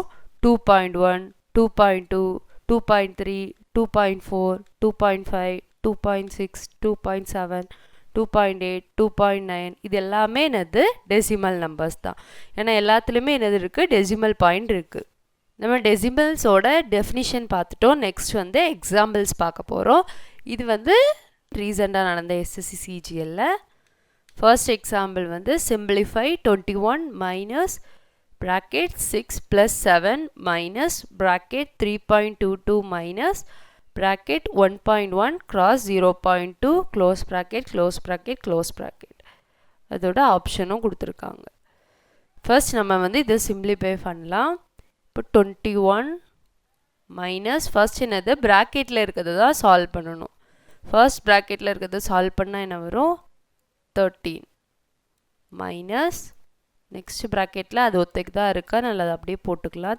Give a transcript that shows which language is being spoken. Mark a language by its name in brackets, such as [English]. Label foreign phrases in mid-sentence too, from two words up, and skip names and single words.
[Tamil] 2.1, 2.2, 2.3, 2.4, 2.5, 2.6, 2.7, 2.8, 2.9 இது எல்லாமே என்னது [English] decimal numbers [Tamil] தான். ஏன்னா எல்லாத்துலேயுமே என்னது இருக்குது? [English] decimal point [Tamil] இருக்குது. நம்ம [English] decimals definition [Tamil] பார்த்துட்டோம். நெக்ஸ்ட் வந்து எக்ஸாம்பிள்ஸ் பார்க்க போகிறோம். இது வந்து ரீசெண்டாக நடந்த SSC CGLல [English] first example [Tamil] வந்து [English] simplify 21 minus bracket 6 plus 7 minus bracket 3.22 minus bracket 1.1 cross 0.2 close bracket close bracket close bracket. [Tamil] அதோட ஆப்ஷனும் கொடுத்துருக்காங்க. ஃபர்ஸ்ட் நம்ம வந்து இதை சிம்பிளிஃபை பண்ணலாம். இப்போ 21 [English] minus first [Tamil] என்னது ப்ராக்கெட்டில் இருக்கிறது தான் சால்வ் பண்ணணும். [English] first bracket [Tamil] இருக்கிறத சால்வ் பண்ணால் என்ன வரும்? 13 [English] minus next bracket [Tamil] அது ஒத்தைக்கு தான் இருக்கா, நல்லா அதை அப்படியே போட்டுக்கலாம்.